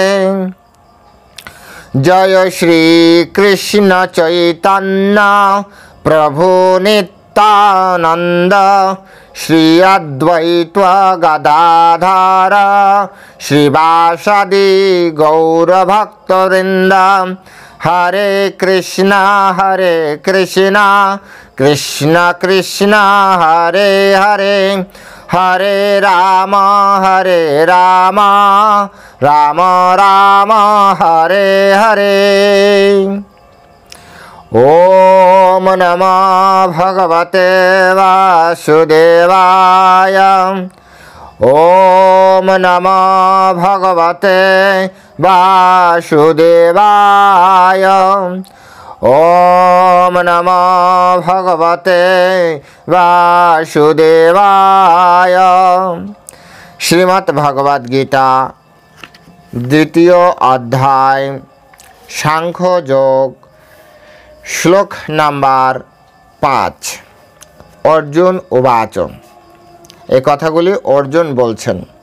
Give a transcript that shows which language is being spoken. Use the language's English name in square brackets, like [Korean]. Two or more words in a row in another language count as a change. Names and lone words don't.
[Bangla] জয় শ্রী কৃষ্ণ চৈতন্য প্রভু নিত্যানন্দ শ্রী অদ্বৈত গদাধর শ্রীবাসাদি গৌরভক্তবৃন্দ। [Sanskrit] হরে কৃষ্ণ কৃষ্ণ কৃষ্ণ হরে হরে হরে রাম রাম রাম হরে হরে। ওম নমো ভগবতে বাসুদেবায়। ওম নমো ভগবতে বাসুদেবায়। ওম নমো ভগবতে বাসুদেবায়। [Bangla] শ্রীমদ্ ভগবদ গীতা দ্বিতীয় অধ্যায় সাংখ্যযোগ শ্লোক নাম্বার ৫। অর্জুন উবাচ। এই কথাগুলি অর্জুন বলছেন।